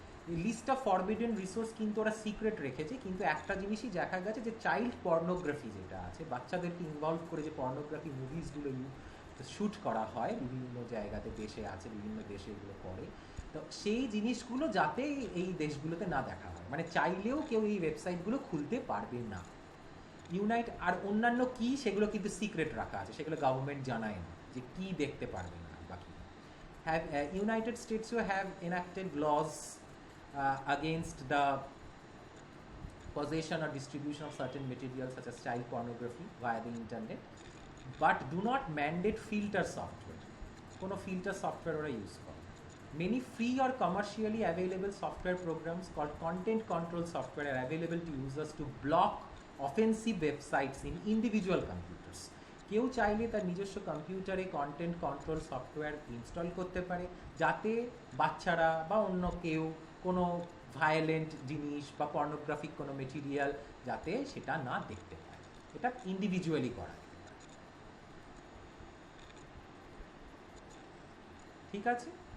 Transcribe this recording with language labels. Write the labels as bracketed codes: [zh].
[bn] এই list of forbidden resource কিন্তু ওরা সিক্রেট রেখেছে, কিন্তু একটা জিনিসই দেখা গেছে যে চাইল্ড পর্নোগ্রাফি যেটা আছে, বাচ্চাদেরকে ইনভলভ করে যে পর্নোগ্রাফি মুভিসগুলো শ্যুট করা হয় বিভিন্ন জায়গাতে, দেশে আছে, বিভিন্ন দেশে এগুলো করে, তো সেই জিনিসগুলো যাতে এই দেশগুলোতে না দেখা হয়, মানে চাইলেও কেউ এই ওয়েবসাইটগুলো খুলতে পারবে না। আর অন্যান্য কি সেগুলো কিন্তু সিক্রেট রাখা আছে, সেগুলো গভর্নমেন্ট জানায় না যে কি দেখতে পারবে না বাকি। [en] United স্টেটসও have enacted laws against the possession or distribution of certain materials such as child pornography via the internet, but do not mandate filter software. [bn] কোনো filter software ওরা ইউজ করে। [en] Many free or commercially available software programs called content control software are available to users to block offensive websites in individual computers. [bn] কেউ চাইলে তার নিজস্ব কম্পিউটারে content control software install করতে পারে, যাতে বাচ্চারা বা অন্য কেউ কোনো ভায়োলেন্ট জিনিস বা পর্নোগ্রাফিক কোনো মেটেরিয়াল যাতে সেটা না দেখতে পায়। এটা ইন্ডিভিজুয়ালি করা, ঠিক আছে।